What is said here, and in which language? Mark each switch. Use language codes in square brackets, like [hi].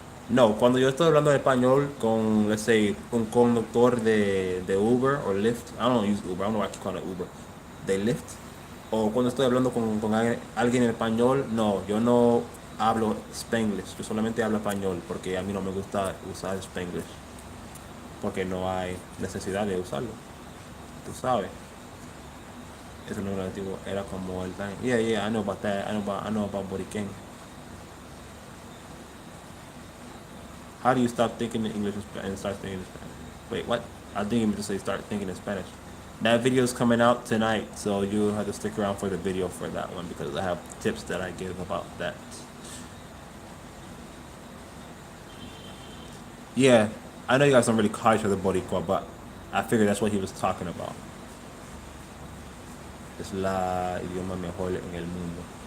[es] No, cuando yo estoy hablando en español con, [en] let's say, [es] un conductor de Uber o Lyft, [en] I don't use Uber, I don't know why I keep calling it Uber, [es] de Lyft, o cuando estoy hablando con alguien en español, no, yo no hablo Spanglish, yo solamente hablo español porque a mí no me gusta usar Spanglish, porque no hay necesidad de usarlo, tú sabes. Eso no era antiguo, era como el time. [en] Yeah, yeah, I know about that. I know about Boriken. How do you stop thinking in English and start thinking in Spanish? Wait, what? I think you meant to say start thinking in Spanish. That video is coming out tonight, so you have to stick around for the video for that one because I have tips that I give about that. Yeah, I know you guys don't really call each other Boricua, but I figured that's what he was talking about. [es] Es la idioma mejor en el mundo.